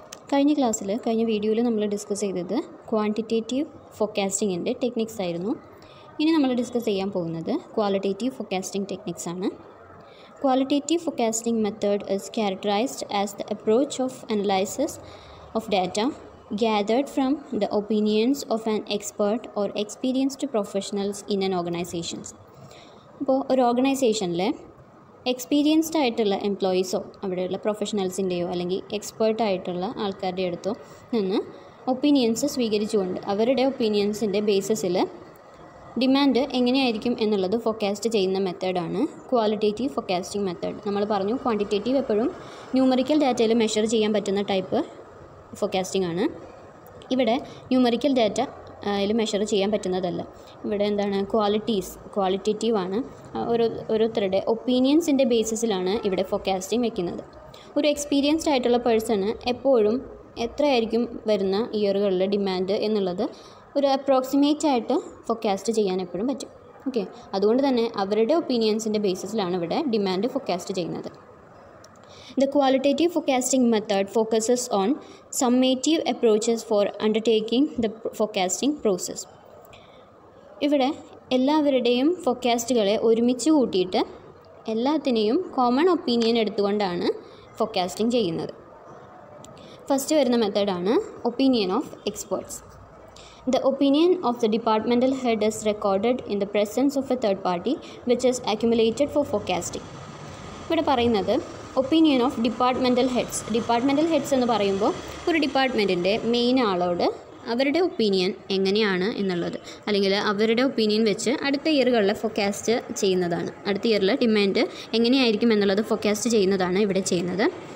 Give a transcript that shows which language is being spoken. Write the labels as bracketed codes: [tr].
[ml] കഴിഞ്ഞ വീഡിയോയിൽ നമ്മൾ ഡിസ്കസ് ചെയ്തത് ക്വാണ്ടിറ്റേറ്റീവ് ഫോർകാസ്റ്റിങ്ങിൻ്റെ ടെക്നിക്സ് ആയിരുന്നു. ഇനി നമ്മൾ ഡിസ്കസ് ചെയ്യാൻ പോകുന്നത് ക്വാളിറ്റേറ്റീവ് ഫോർകാസ്റ്റിംഗ് ടെക്നിക്സ് ആണ്. [en] Qualitative forecasting method is characterized as the approach of analysis of data gathered from the opinions of an expert or experienced professionals in an organization. [ml] അപ്പോൾ ഒരു ഓർഗനൈസേഷനിൽ experienced ആയിട്ടുള്ള എംപ്ലോയീസോ അവിടെയുള്ള പ്രൊഫഷണൽസിൻ്റെയോ അല്ലെങ്കിൽ എക്സ്പേർട്ടായിട്ടുള്ള ആൾക്കാരുടെ അടുത്തോ നിന്ന് ഒപ്പീനിയൻസ് സ്വീകരിച്ചുകൊണ്ട് അവരുടെ ഒപ്പീനിയൻസിൻ്റെ ബേസിസിൽ ഡിമാൻഡ് എങ്ങനെയായിരിക്കും എന്നുള്ളത് ഫോർകാസ്റ്റ് ചെയ്യുന്ന മെത്തേഡാണ് ക്വാളിറ്റേറ്റീവ് ഫോർകാസ്റ്റിംഗ് മെത്തേഡ്. നമ്മൾ പറഞ്ഞു ക്വാണ്ടിറ്റേറ്റീവ് എപ്പോഴും ന്യൂമറിക്കൽ ഡാറ്റയിൽ മെഷർ ചെയ്യാൻ പറ്റുന്ന ടൈപ്പ് ഫോർകാസ്റ്റിംഗ് ആണ്. ഇവിടെ ന്യൂമറിക്കൽ ഡാറ്റ അതിൽ മെഷർ ചെയ്യാൻ പറ്റുന്നതല്ല. ഇവിടെ എന്താണ് ക്വാളിറ്റേറ്റീവ് ആണ്. ഓരോരുത്തരുടെ ഒപ്പീനിയൻസിൻ്റെ ബേസിസിലാണ് ഇവിടെ ഫോർകാസ്റ്റിംഗ് വെക്കുന്നത്. ഒരു എക്സ്പീരിയൻസ്ഡ് ആയിട്ടുള്ള പേഴ്സണ് എപ്പോഴും എത്രയായിരിക്കും വരുന്ന ഇയറുകളിലെ ഡിമാൻഡ് എന്നുള്ളത് ഒരു അപ്രോക്സിമേറ്റ് ആയിട്ട് ഫോർകാസ്റ്റ് ചെയ്യാൻ എപ്പോഴും പറ്റും. ഓക്കെ, അതുകൊണ്ട് തന്നെ അവരുടെ ഒപ്പീനിയൻസിൻ്റെ ബേസിസിലാണ് ഇവിടെ ഡിമാൻഡ് ഫോർകാസ്റ്റ് ചെയ്യുന്നത്. [en] The qualitative forecasting method focuses on summative approaches for undertaking the forecasting process. [ml] ഇവിടെ എല്ലാവരുടെയും ഫോർകാസ്റ്റുകളെ ഒരുമിച്ച് കൂട്ടിയിട്ട് എല്ലാത്തിനെയും കോമൺ ഒപ്പീനിയൻ എടുത്തുകൊണ്ടാണ് ഫോർകാസ്റ്റിംഗ് ചെയ്യുന്നത്. ഫസ്റ്റ് വരുന്ന മെത്തേഡാണ് opinion of experts. [en] The opinion of the departmental head is recorded in the presence of a third party which is accumulated for forecasting. [ml] ഇവിടെ പറയുന്നത് ഒപ്പീനിയൻ ഓഫ് ഡിപ്പാർട്ട്മെൻറ്റൽ ഹെഡ്സ് എന്ന് പറയുമ്പോൾ ഒരു ഡിപ്പാർട്ട്മെൻറ്റിൻ്റെ main ആളോട് അവരുടെ ഒപ്പീനിയൻ എങ്ങനെയാണ് എന്നുള്ളത് അല്ലെങ്കിൽ അവരുടെ ഒപ്പീനിയൻ വെച്ച് അടുത്ത ഇയറുകളിലെ ഫോർകാസ്റ്റ് ചെയ്യുന്നതാണ്. അടുത്ത ഇയറിൽ ഡിമാൻഡ് എങ്ങനെയായിരിക്കും എന്നുള്ളത് ഫോർകാസ്റ്റ് ചെയ്യുന്നതാണ് ഇവിടെ ചെയ്യുന്നത്.